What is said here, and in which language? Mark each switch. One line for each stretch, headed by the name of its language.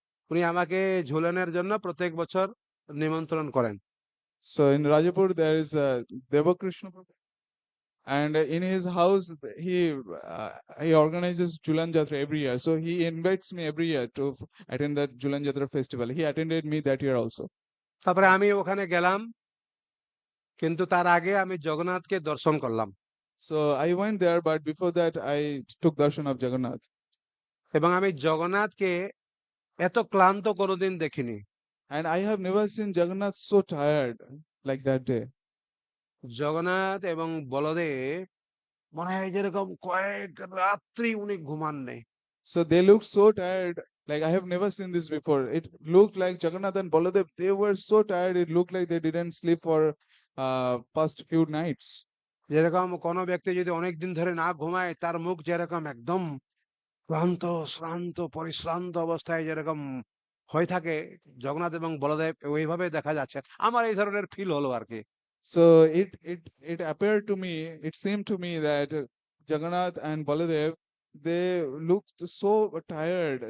Bangla: উনি আমাকে ঝুলনের জন্য প্রত্যেক বছর নিমন্ত্রণ করেন।
English: So in Rajapur there is Devakrishna Prabhu, and in his house he organizes Julan Jatra every year. So he invites me every year to attend that Julan Jatra festival. He attended me that year also.
Bangla: তারপরে আমি ওখানে গেলাম, কিন্তু তার আগে আমি জগন্নাথকে দর্শন করলাম
English: So I went there, but before that I took darshan of Jagannath.
Bangla: এবং আমি জগন্নাথকে এত ক্লান্ত কোনোদিন দেখিনি।
English: And I have never seen Jagannath so tired like that day.
Bangla: Jagannath এবং বলদেব মনে হয় যেরকম কয়েক রাত্রি উনি ঘুমান নেই।
English: So they looked so tired, like I have never seen this before. It looked like Jagannath and Baladev, they were so tired, it looked like they didn't sleep for past few nights.
Bangla: যেরকম কোনো ব্যক্তি যদি অনেকদিন ধরে না ঘুমায় তার মুখ যেরকম একদম ক্লান্ত শ্রান্ত পরিশ্রান্ত অবস্থায় যেরকম হয়ে থাকে, জগন্নাথ এবং বলদেব ওইভাবে দেখা যাচ্ছে। আমার এই ধরনের ফিল হলো আর কি।
English: So it appeared to me, it seemed to me that Jagannath and Baladev, they looked so tired.